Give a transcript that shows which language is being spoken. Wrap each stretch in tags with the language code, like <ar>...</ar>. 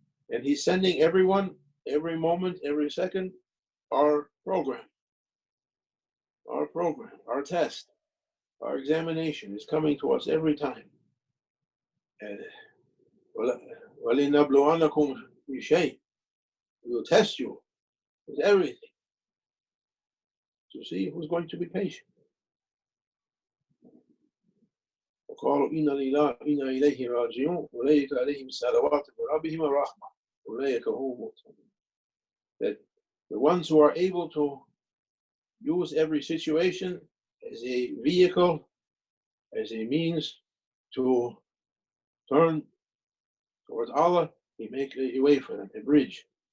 <en>And he's sending everyone, every moment, every second, our program, our test, our examination is coming to us every time. And</en> <ar>وَلِنَبْلُوَنَّكُمْ بِشَيْءٍ,</ar> <en>we will test you with everything to see who's going to be patient.</en> <ar>وقالوا إنا لله إنا إليه راجعون أولئك عليهم صلوات من ربهم ورحمة أولئك هم المهتدون.</ar> <en>That the ones who are able to use every situation as a vehicle, as a means to turn towards Allah, He make a way for them, a bridge.</en>